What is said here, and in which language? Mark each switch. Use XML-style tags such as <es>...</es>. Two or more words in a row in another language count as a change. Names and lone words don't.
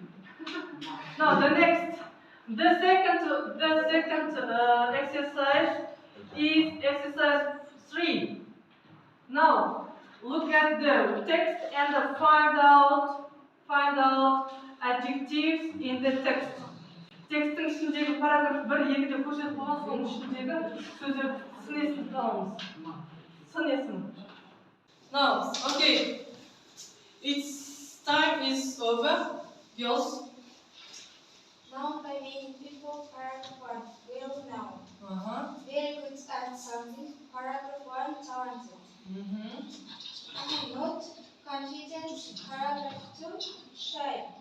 <en>Now the next, the second exercise is exercise 3. Now look at the text and find out adjectives in the text.</en> <kk>Тексттің ішіндегі параграф 1-2-де көрсетіп қойған, соның ішіндегі сөздер сын есімді аламыз. Сын есім.</kk> <en>Now, okay. Its time is over. Girls. Known by many people, paragraph 1, will know. Very good at something, paragraph 1, talented. I'm not confident, paragraph 2, shy.</en>